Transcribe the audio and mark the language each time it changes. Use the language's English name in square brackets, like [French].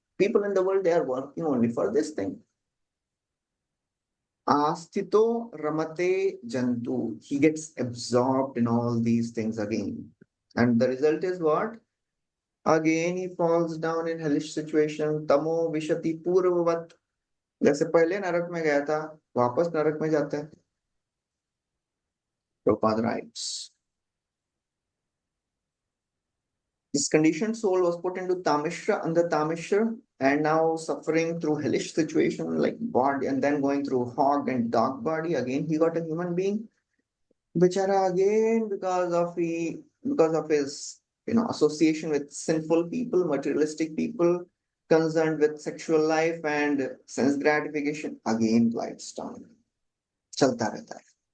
[English] People in the world, they are working only for this thing. [Sanskrit] Astito ramate jantu. [English] He gets absorbed in all these things again. And the result is what? Again, he falls down in hellish situation. [Sanskrit] Tamo vishati purvavat. [Hindi] जैसे पहले नरक में गया था वापस नरक में जाता है. [English] Prabhupada writes, this conditioned soul was put into Tamishra, under Tamishra, and now suffering through hellish situation like body, and then going through hog and dog body. Again, he got a human being. Bichara again because of his association with sinful people, materialistic people, concerned with sexual life and sense gratification, again glides down. [Hindi] Chalta rehta hai.